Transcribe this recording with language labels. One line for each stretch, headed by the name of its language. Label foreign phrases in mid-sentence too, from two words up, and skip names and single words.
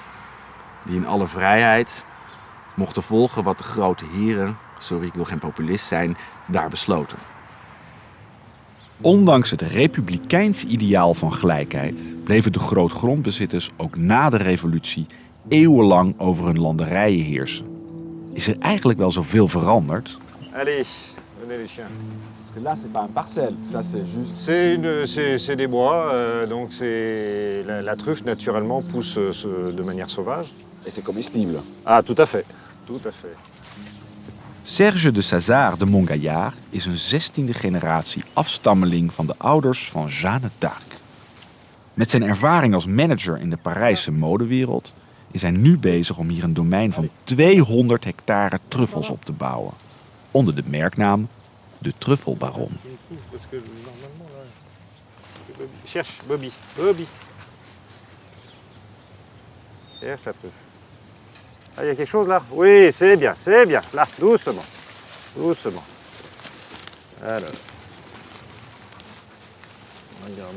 Dutch: Die in alle vrijheid mochten volgen wat de grote heren, sorry ik wil geen populist zijn, daar besloten. Ondanks het republikeinse ideaal van gelijkheid bleven de grootgrondbezitters ook na de revolutie eeuwenlang over hun landerijen heersen. Is er eigenlijk wel zoveel veranderd?
French: Allez, venez les chiens. Parce que là, c'est pas un parcelle, ça c'est juste... C'est des bois, donc la truffe naturellement pousse de manière sauvage. Et c'est comestible. Ah, tout à fait, tout à fait.
Dutch: Serge de Sazard de Montgaillard is een 16e generatie afstammeling van de ouders van Jeanne d'Arc. Met zijn ervaring als manager in de Parijse modewereld is hij nu bezig om hier een domein van 200 hectare truffels op te bouwen. Onder de merknaam de Truffelbaron.
French: Cherche, Bobby, Bobby. Cherche la truffe. Ah, il y a quelque chose là? Oui, c'est bien, là, doucement, doucement. Alors, regardez.